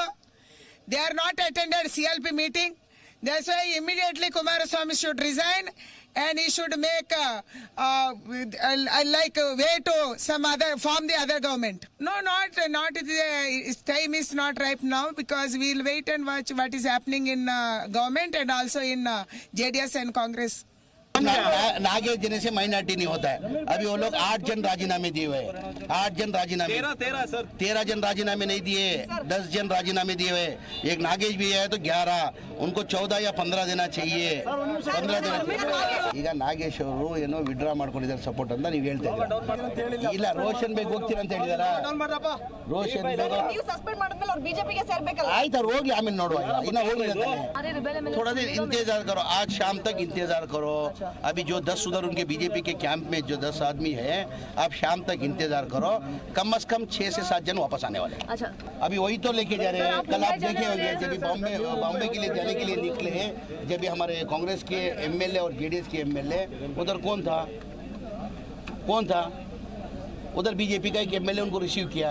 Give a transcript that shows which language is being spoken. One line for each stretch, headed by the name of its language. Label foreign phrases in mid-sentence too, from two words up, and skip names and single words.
English: They are not attended CLP meeting. That's why immediately Kumaraswamy should resign, and he should make like way to some other form the other government. No, not his time is not ripe now, because we'll wait and watch what is happening in government and also in JDS and Congress.
Hindi: नागेश देने से माइनॉरिटी नहीं होता है. अभी वो लोग 8 जन राजीनामे दिए हुए हैं. 8 जन राजीनामे 13 जन राजीनामे नहीं दिए, 10 जन राजीनामे दिए हुए. एक नागेश भी है तो 11. उनको 14 या 15 देना चाहिए. 15 देना चाहिए.
Kannada: ಈಗ ನಾಗೇಶ್ ಅವರು ಏನೋ ವಿಡ್ರಾ ಮಾಡ್ಕೊಂಡಿದ್ದಾರೆ ಸಪೋರ್ಟ್ ಅಂತ ನೀವು ಹೇಳ್ತಾ ಇದ್ದೀರಾ. ಇಲ್ಲ, ರೋಷನ್ ಬೇಗ್ ಹೋಗ್ತೀರಾ ಅಂತ ಹೇಳಿದಾರ. ರೋಷನ್ ಬೇಗ್ ನೀವು ಸಸ್ಪೆಂಡ್ ಮಾಡಿದ್ಮೇಲೆ ಅವ್ರು ಬಿಜೆಪಿಗೆ ಸೇರ್ಬೇಕಲ್ಲ. ಆಯ್ತು, ಅವ್ರು ಹೋಗ್ಲಿ, ಆಮೇಲೆ ನೋಡುವ. ಇನ್ನ ಹೋಗಿಲ್ಲ,
Hindi: थोड़ा देर इंतजार करो. आज शाम तक इंतजार करो. अभी जो 10 उधर उनके बीजेपी के कैंप में जो 10 आदमी है, आप शाम तक इंतजार करो. कम से कम 6 से 7 जन वापस आने वाले. अच्छा, अभी वही तो लेके जा रहे हैं. कल आप देखे होंगे जब बॉम्बे के लिए जाने के लिए निकले हैं, जब हमारे कांग्रेस के एमएलए और जेडीएस के एमएलए, उधर कौन था उधर बीजेपी का एक एमएलए उनको रिसीव किया.